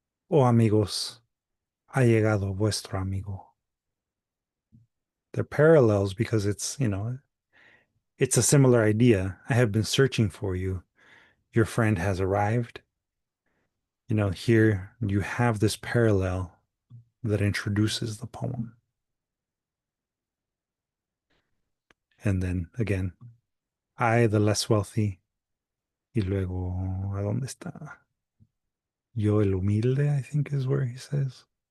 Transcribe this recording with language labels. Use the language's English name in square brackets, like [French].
[Spanish] Oh amigos, ha llegado vuestro amigo. [English] They're parallels because it's a similar idea. I have been searching for you. Your friend has arrived. Here you have this parallel that introduces the poem. And then again, I, the less wealthy, [Spanish] y luego, ¿a dónde está? Yo, el humilde, [English] I think is where he says.